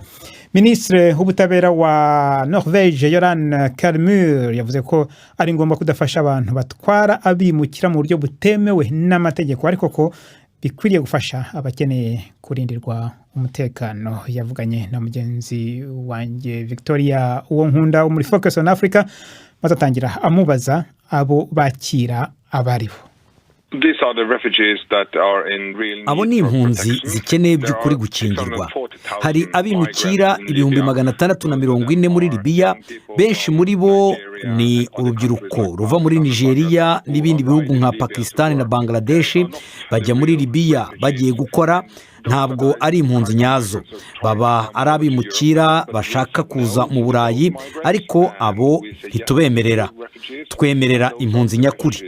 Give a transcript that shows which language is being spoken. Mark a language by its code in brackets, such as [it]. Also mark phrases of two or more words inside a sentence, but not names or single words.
[rw] Ministre w'ubutabera wa Norvège Joran Kalmur yavuze ko ari ngombwa kudafasha abantu batwara abimukira mu buryo butemewe n'amategeko, ariko ko bikwiriye gufasha abakeneye kurindirwa umutekano. Yavuganye na mugenzi wanjye Victoria Uwonkunda wo muri Focus on Africa, bazatangira amubaza abo bakira abaribo. Abo ni impunzi zikeneye by'ukuri gukingirwa. Hari abimukira 640 muri Libya, benshi muri bo ni urubyiruko ruva muri Nigeria n'ibindi bihugu nka Pakistan na Bangladesh bajya muri Libya bagiye gukora, ntabwo ari impunzi nyazo, baba ari abimukira bashaka kuza mu Burayi, ariko abo ntitubemerera, twemerera impunzi nyakuri.